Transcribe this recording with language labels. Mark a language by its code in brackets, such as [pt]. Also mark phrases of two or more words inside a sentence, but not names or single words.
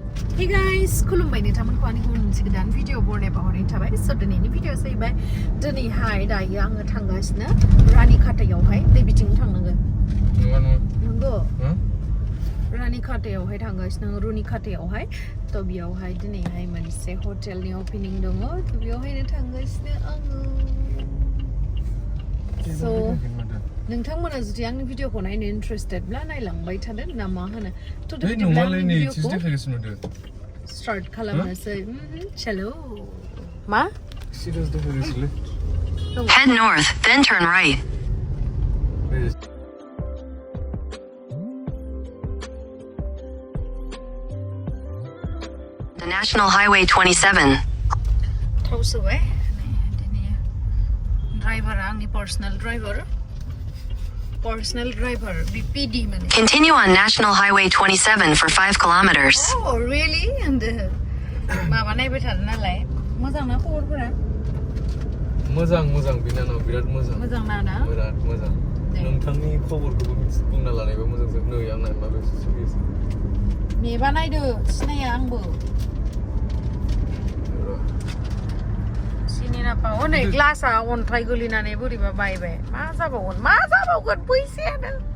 [en] Hey guys, [brx] खुलुमबाय नोंथांमोनखौ आंनि गुबुन मोनसे गोदान भिडिअ बरनाय बावहरनाय थाबाय स' दिनैनि भिडिअ जाहैबाय दिनैहाय दायो आङो थांगासिनो रानि खाथायावहाय नै बिथिं थांनांगोन नंगौ रानि खाथायावहाय थांगासिनो रुनि खाथायावहाय थ' बेयावहाय दिनैहाय मोनसे [en] hotel opening [brx] दङ थ' बेयावहायनो थांगासिनो आङो स' नोंथांमोना जुदि आंनि भिडिअखौ नायनो इन्टारेस्टेडब्ला नायलांबाय थादो ना मा होनो थ' बिदिब्ला आंनि भिडिअखौ स्टार्ट खालामनोसै चलो मा [en] Head north, then turn right. The National Highway 27. [brx] थाव सोबाय दिनै ड्राइभारा आंनि [en] personal driver [brx] बिपिडि माने [en] Continue on National Highway 27 for 5 kilometers. Oh really [brx] माबा नायबाय थादों नालाय मोजां ना खबरफोरा मोजां बिनानाव बिराद मोजां ना बिराद मोजां नोंथांनि खबरखौबो बुंना लानायबा मोजां जों नै आंना माबायावसो सोलियो मेबा नायदो सिनाया आंबो सिनिनापा नै ग्लासआ अन्थाइ गोलैनानै बोरैबा बायबाय मा जाबावगोन फैसायानो